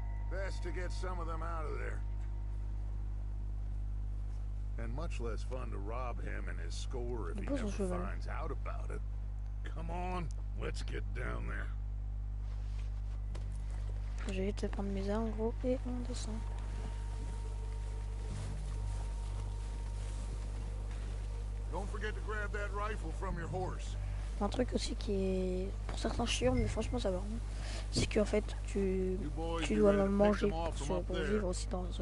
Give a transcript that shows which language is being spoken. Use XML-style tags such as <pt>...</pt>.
<en>Best to get some of them out of there. And much less fun to rob him and his score if he</en> <fr>Pose son</fr> <en>never</en> <fr>cheval.</fr> <en>finds out about it. Come on, let's get down there.</en> <fr>Je vais vite prendre mes armes, gros, et on descend.</fr> <en>Don't forget to grab that rifle from your horse.</en> <fr>Un truc aussi qui est pour certains chiant, mais franchement ça va. C'est qu'en fait tu dois manger pour vivre aussi dans ce</fr>